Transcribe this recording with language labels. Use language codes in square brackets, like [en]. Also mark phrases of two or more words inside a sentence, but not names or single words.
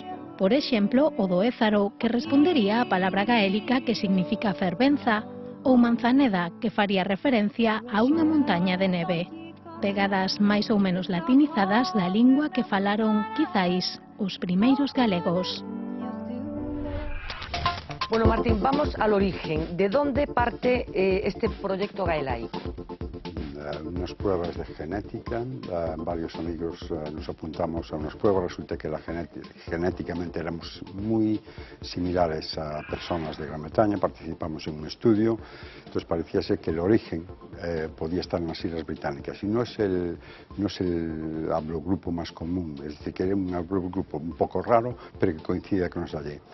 [gl] Por exemplo, o do Ézaro, que respondería á palabra gaélica que significa fervenza, ou Manzaneda, que faría referencia a unha montaña de neve. Pegadas máis ou menos latinizadas da lingua que falaron, quizáis, os primeiros galegos. [es] Bueno, Martín, vamos al origen. ¿De dónde parte este proyecto gaelaico? Unas pruebas de genética, varios amigos nos apuntamos a unas pruebas, resulta que genéticamente éramos muy similares a personas de Gran Bretaña, participamos en un estudio, entonces parecía ser que el origen podía estar en las Islas Británicas, y no es el haplogrupo más común, es decir, que era un haplogrupo un poco raro, pero que coincide con los de allí.